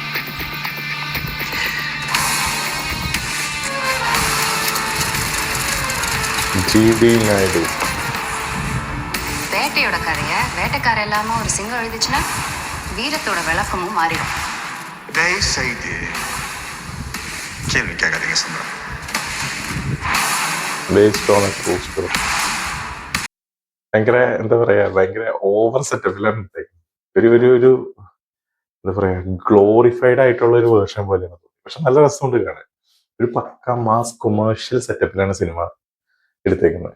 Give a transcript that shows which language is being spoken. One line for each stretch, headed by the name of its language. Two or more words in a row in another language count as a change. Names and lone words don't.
Tamil: ஜி.டி. நாயுடு வேட்டையோட கதைய வேட்டைக்கார இல்லாம ஒரு சிங்கம் எழுதிச்சுன்னா வீரத்தோட விளக்கமும் மாறிடும். தயவு செய்து கேள்வி கேட்காதீங்க சுந்தரம்.
English: based on a true story.
Malayalam: ഭയങ്കര എന്താ പറയാ, ഭയങ്കര ഓവർ സെറ്റപ്പിലാണ് ഒരു ഒരു ഒരു എന്താ പറയാ, ഗ്ലോറിഫൈഡ് ആയിട്ടുള്ള ഒരു വേർഷൻ പോലെയാണ്. പക്ഷെ നല്ല രസമുണ്ട് കാണാൻ. ഒരു പക്ക
English: mass commercial
Malayalam: സെറ്റപ്പിലാണ് സിനിമ എടുത്തേക്കുന്നത്.